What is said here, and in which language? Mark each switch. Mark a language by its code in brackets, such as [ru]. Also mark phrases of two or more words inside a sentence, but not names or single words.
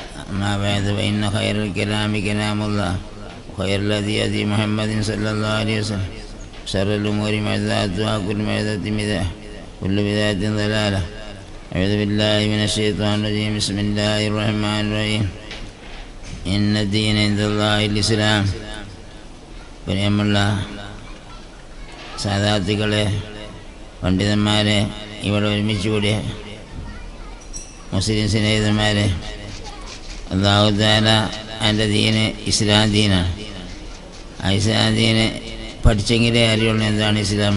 [ar] أما بعد فإن خير الكلام كلام الله وخير الهدي هدي محمد صلى الله عليه وسلم شر الأمور محدثاتها كل محدثة بدعة كل بدعة ضلالة أعوذ بالله من الشيطان الرجيم بسم الله الرحمن الرحيم إن الدين عند الله الإسلام [ml] പ്രിയമുള്ള സാദാത്തുക്കളെ, പണ്ഡിതന്മാരെ, ഇവിടെ ഒരുമിച്ച് കൂടിയ മുസ്ലിം സ്നേഹിതന്മാരെ, [ar] الله تعالى [ml] എൻ്റെ ദീന് ഇസ്ലാം ദീനാണ്. ആ ഇസ്ലാം ദീന് പഠിച്ചെങ്കിലേ അറിയുള്ളൂ എന്താണ് ഇസ്ലാം.